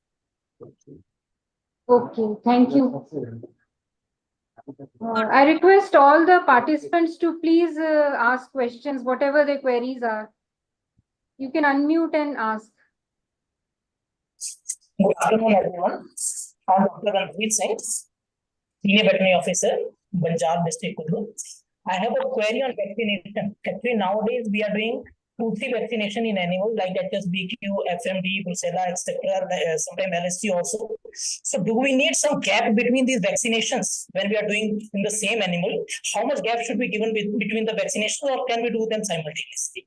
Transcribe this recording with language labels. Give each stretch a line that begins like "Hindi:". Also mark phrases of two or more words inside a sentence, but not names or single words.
English: Okay, thank you. I request all the participants to please ask questions, whatever their queries are. You can unmute and ask. Good afternoon, everyone. I'm Dr. Ranveer Singh, Senior Veterinary Officer, Banjar District, Kudru. I have a query on vaccination. Actually, nowadays we are doing 2-3 vaccination in animals like HSBQ, FMD, Brucella, etc. Sometimes LST also. So, do we need some gap between these vaccinations when we are doing in the same animal? How much gap should be given between the vaccinations, or can we do them simultaneously?